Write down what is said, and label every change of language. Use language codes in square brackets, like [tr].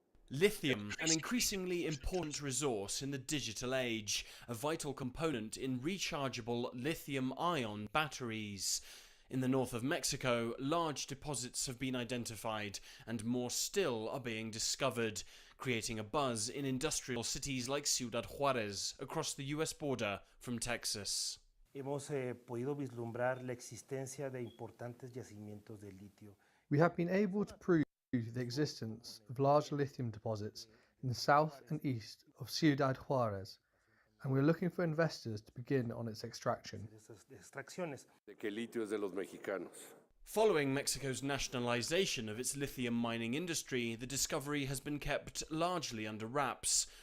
[en] Lithium, an increasingly important resource in the digital age, a vital component in rechargeable lithium-ion batteries. In the north of Mexico, large deposits have been identified, and more still are being discovered, creating a buzz in industrial cities like Ciudad Juárez, across the US border from Texas. [es] Hemos podido vislumbrar la existencia de importantes yacimientos de litio. [en] We have been able to prove the existence of large lithium deposits in the south and east of Ciudad Juárez, and we're looking for investors to begin on its extraction. Following Mexico's nationalization of its lithium mining industry, the discovery has been kept largely under wraps.